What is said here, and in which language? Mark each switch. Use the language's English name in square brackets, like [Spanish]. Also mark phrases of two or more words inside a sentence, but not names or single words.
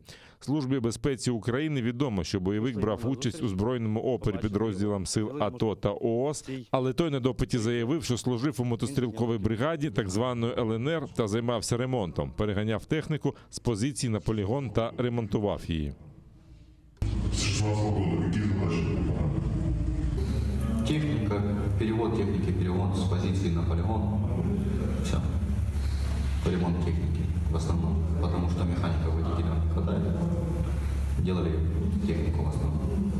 [Ukrainian] Службі безпеці України відомо, що бойовик брав участь у збройному опорі підрозділам сил АТО та ООС, але той на допиті заявив, що служив у мотострілковій бригаді так званої ЛНР та займався ремонтом, переганяв техніку з позицій на полігон та ремонтував її. [Russian] Техника Перевод техники, перевод с позиции на полигон. Все. Ремонт техники в основном, потому что механика водителя не хватает. Делали технику в основном.